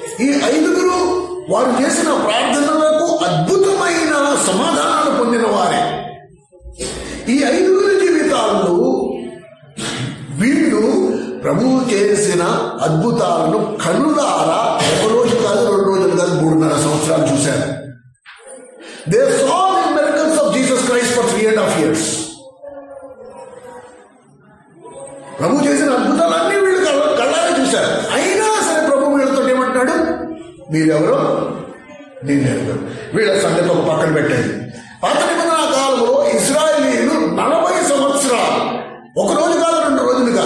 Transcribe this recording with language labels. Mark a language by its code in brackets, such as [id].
[te] ఈ 5 వారు చేసిన ప్రార్థనలకు అద్భుతమైన సమాధానాలు పొందిన వారే. ఈ 5 జీవితాల్లో వీళ్ళు ప్రభువు చేసిన అద్భుతాలను కనులారా 1 రోజు కాదు, 2 రోజులు కాదు, 3.5 సంవత్సరాలు చూశారు. [en] They saw the miracles of Jesus Christ for 3.5 years. [te] ప్రభు చేసిన అద్భుతాలన్నీ వీళ్ళు కళ్ళారా చూశారు. అయినా సరే ప్రభు వీళ్ళతో ఏమంటాడు, మీరెవరో నేను ఎరుగను. వీళ్ళ సంగతి ఒక పక్కన పెట్టండి. పాత నిబంధన కాలంలో ఇశ్రాయేలీయులు 40 సంవత్సరాలు, 1 రోజు కాదు, 2 రోజులు